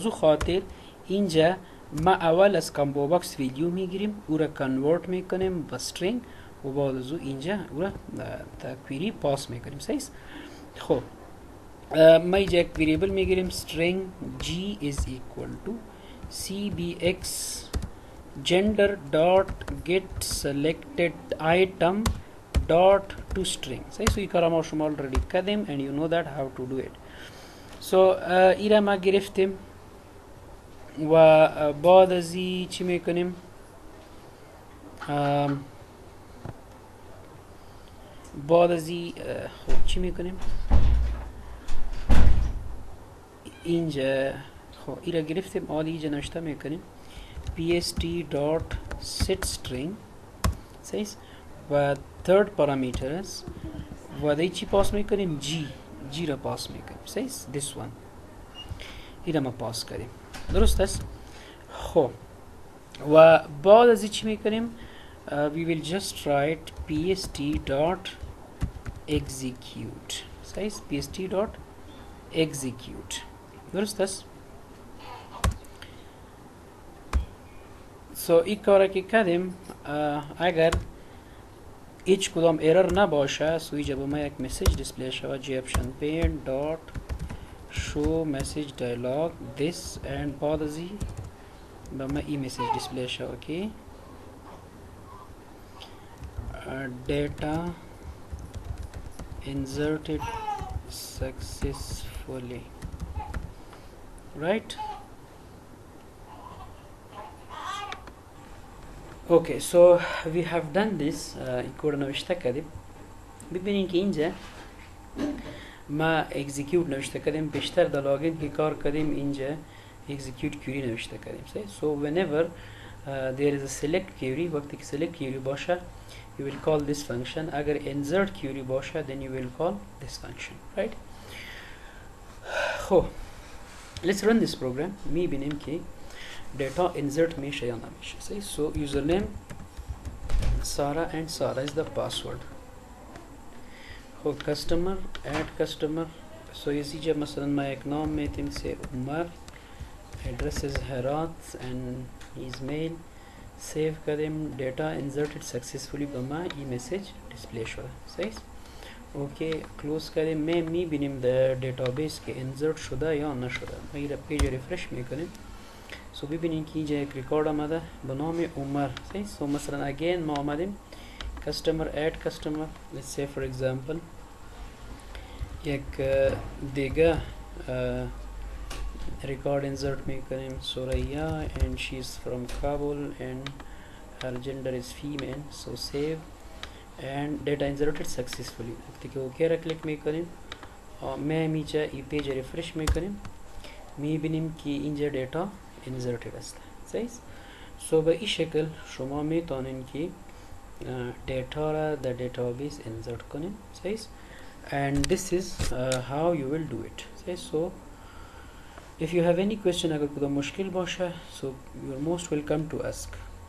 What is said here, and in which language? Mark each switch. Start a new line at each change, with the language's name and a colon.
Persian: سازو خاطر اینجا ما اول از کامبو باکس ویلیو میگیریم او را کنورت میکنیم به string و بعد از او اینجا او را تا query پاس میکنیم. صحیح. خب ما اینجا یک ویریبل میگیریم
English: string g is equal to cbx gender dot get selected item dot to string.
Persian: صحیح.
English: so
Persian: این کار ما شما already کردیم
English: and you know that how to do it.
Persian: so ایرا ما گرفتیم و بعد از این چی میکنیم؟ بعد از این خب چی میکنیم؟ اینجا خب ایرا گرفتیم. حالا اینجا نوشته میکنیم pst dot set string. صحیح. و third parameter است و در چی پاس میکنیم؟ g را پاس میکنیم. صحیح.
English: this one
Persian: ایرا ما پاس کردیم. درست است. خب و بعد از چی میکنیم؟
English: we will just write pst dot execute. صحیح. pst dot execute.
Persian: درست است. so این کار که کردیم اگر هیچ کدام ایرر نباشه سو اینجا به ما یک مسیج دیسپلی شود goption pane dot show message dialog this and بعد از این به ما این مسیج دیسپلی شود که
English: data inserted successfully. right. Okay, so we have done this. يكون نوشته كذب
Persian: ببینین که اینجا ما execute نوشته کردیم بیشتر در لاگین که کار کردیم اینجا execute query نوشته کردیم.
English: so whenever there is a select query
Persian: وقتی که select query باشه
English: you will call this function.
Persian: اگر insert query باشه
English: then you will call this function, right. خب let's run this program.
Persian: میبینیم که data insert میشه یا نمیشه.
English: so username Sara and Sara is the password. خب customer add customer.
Persian: so یه مثلا ما یک نام میتیم سه عمر,
English: address is Herat and his mail. save کردیم data inserted successfully
Persian: به ما ای message display شده. صحیح. اوکی کلوز کردیم. میبینیم در دیتابیس که insert شده یا نشده. ما این پیج ریفرش میکنیم. سو ببینیم که اینجا یک ریکارد آمده به نام عمر. صحیح. سو مثلا again ما آمدیم customer add customer.
English: let's say for example
Persian: یک دیگه record insert میکنیم سوریا
English: and she is from Kabul and her gender is female. so save and data inserted successfully.
Persian: وقتی که اوکی را کلیک میکنیم میجا ای پیج ریفرش میکنیم میبینیم که اینجا دیتا inserted است. صحیح. so به این شکل شما میتونین که دیتا را در دیتابیس insert کنین. صحیح.
English: and this is how you will do it. so if you have any question
Persian: اگر کدام مشکل باشه
English: so you are most welcome to ask.